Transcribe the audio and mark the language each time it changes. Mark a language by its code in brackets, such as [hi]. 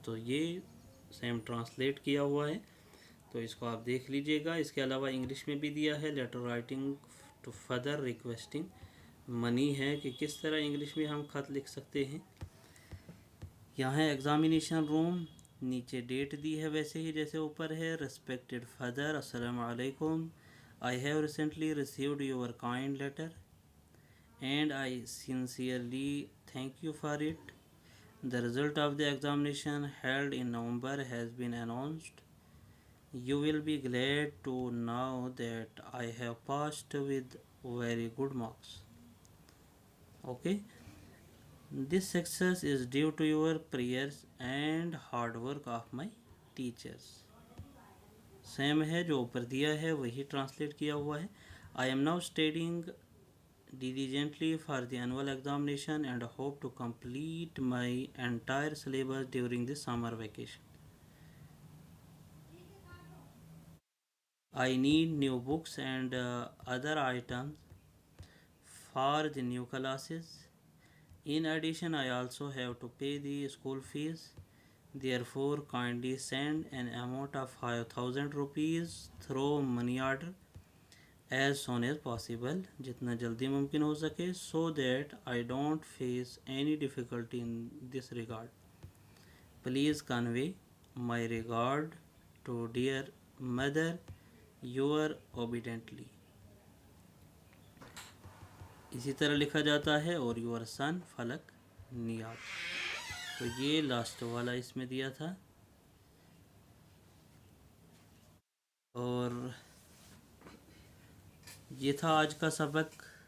[ur] تو یہ same translate کیا ہوا ہے، تو اس کو آپ دیکھ لیجئے گا. اس کے علاوہ انگلش میں بھی دیا ہے letter writing [en] to further requesting money [ur] ہے کہ کس طرح انگلش میں ہم خط لکھ سکتے ہیں. یہاں ہے ایگزامینیشن روم، نیچے ڈیٹ دی ہے ویسے ہی جیسے اوپر ہے. ریسپیکٹڈ فادر، السلام علیکم. [en] I have recently received your kind letter and I sincerely thank you for it. The result of the examination held in November has been announced. You will be glad to know that I have passed with very good marks. Okay. This success is due to your prayers and hard work of my teachers. [ur] Same ہے جو اوپر دیا ہے وہی translate کیا ہوا ہے. [en] I am now studying diligently for the annual examination and hope to complete my entire syllabus during the summer vacation. I need new books and other items for the new classes. In addition, I also have to pay the school fees. Therefore, kindly send an amount of 5,000 rupees through money order as soon as possible, [ur] جتنا جلدی ممکن ہو سکے, [en] so that I don't face any difficulty in this regard. Please convey my regard to dear mother, your obediently. [ur] اسی طرح لکھا جاتا ہے اور [en] your son [ur] فلک نیاب. تو یہ لاسٹ والا اس میں دیا تھا. اور یہ تھا آج کا سبق.